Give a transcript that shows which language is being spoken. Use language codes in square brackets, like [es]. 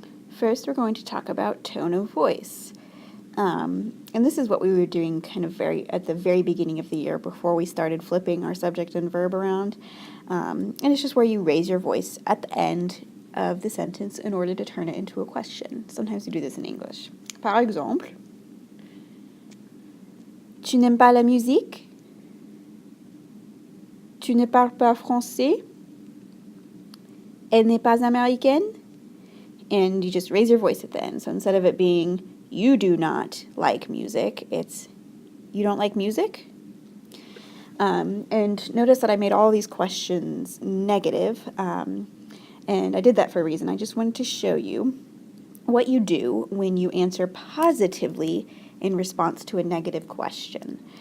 [en] First, we're going to talk about tone of voice. And this is what we were doing kind of at the very beginning of the year before we started flipping our subject and verb around. And it's just where you raise your voice at the end of the sentence in order to turn it into a question. Sometimes you do this in English. [fr] Par exemple, tu n'aimes pas la musique? Tu ne parles pas français? Elle n'est pas américaine? [en] And you just raise your voice at the end. So instead of it being, you do not like music, it's, you don't like music? And notice that I made all these questions negative, and I did that for a reason. I just wanted to show you what you do when you answer positively in response to a negative question.